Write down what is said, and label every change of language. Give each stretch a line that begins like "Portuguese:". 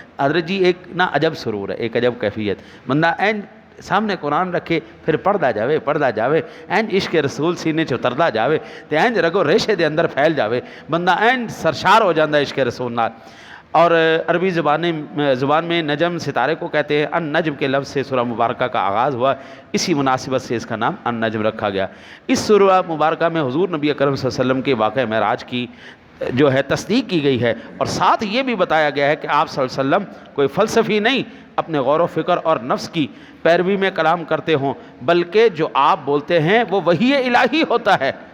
Urdu: حضرت جی ایک نا عجب سرور ہے، ایک عجب کیفیت.
Punjabi: بندہ این سامنے قرآن رکھے پھر پڑھدا جاوے این عشق رسول سینے چ اتردا جاوے تے این رگو ریشے دے اندر پھیل جاوے، بندہ این سرشار ہو جاندا عشق رسول نال.
Urdu: اور عربی زبان میں نجم ستارے کو کہتے ہیں. ان نجم کے لفظ سے سورہ مبارکہ کا آغاز ہوا، اسی مناسبت سے اس کا نام ان نجم رکھا گیا. اس سورہ مبارکہ میں حضور نبی اکرم صلی اللہ علیہ وسلم کے واقعہ معراج کی جو ہے تصدیق کی گئی ہے، اور ساتھ یہ بھی بتایا گیا ہے کہ آپ صلی اللہ علیہ وسلم کوئی فلسفی نہیں اپنے غور و فکر اور نفس کی پیروی میں کلام کرتے ہوں، بلکہ جو آپ بولتے ہیں وہ وحی الہی ہوتا ہے.